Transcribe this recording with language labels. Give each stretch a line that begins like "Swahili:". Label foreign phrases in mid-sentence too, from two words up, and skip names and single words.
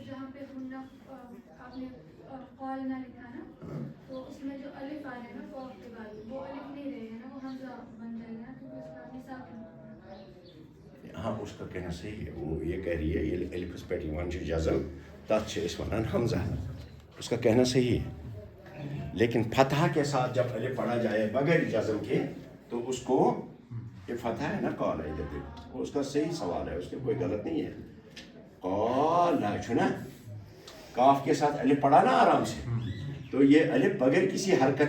Urdu: جہاں پہ آپ نے قال نہ لکھا نا تو اس میں جو الف آ رہے نا قاف کے بعد وہ الف نہیں رہے نا وہ حمزہ بن جائے گا کیونکہ اس کا نساء ہاں اس کا کہنا صحیح ہے وہ یہ کہہ رہی ہے یہ الف پہ
Kashmiri: یوان چھُ جزم تتھ چھِ أسۍ وَنان حمزہ
Urdu: اس کا کہنا صحیح ہے لیکن فتح کے ساتھ جب الف پڑھا جائے بغیر جزم کے تو اس کو یہ فتح ہے نا قال ہے دیکھو اس کا صحیح سوال ہے اس میں کوئی غلط نہیں ہے قال چھُ نا کاف کے ساتھ الف پڑھا نا آرام سے تو یہ الف بغیر کسی حرکت